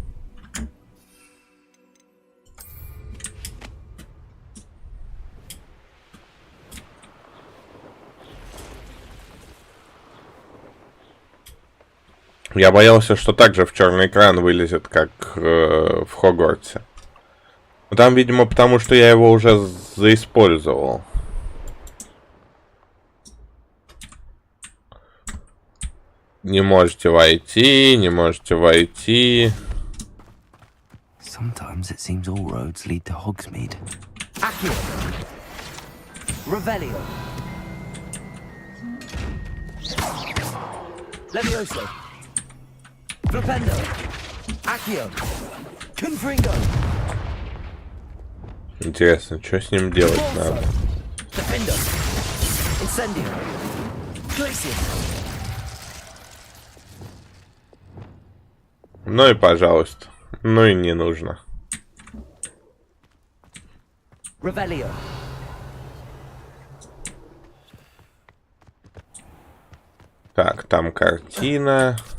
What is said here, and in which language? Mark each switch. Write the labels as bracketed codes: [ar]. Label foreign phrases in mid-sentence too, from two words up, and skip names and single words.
[ru] Я боялся, что также в черный экран вылезет, как в Хогвартсе. Но там, видимо, потому что я его уже заиспользовал. Не можете войти, не можете войти. [en] Sometimes it seems all roads lead to Hogsmeade. [ru] Revelio. Levioso. Flipendo. Accio. Confringo. Интересно, что с ним делать надо? Defendo. Incendio. Glacier. Ну и пожалуйста. Ну и не нужно. Revelio. Так, там картина.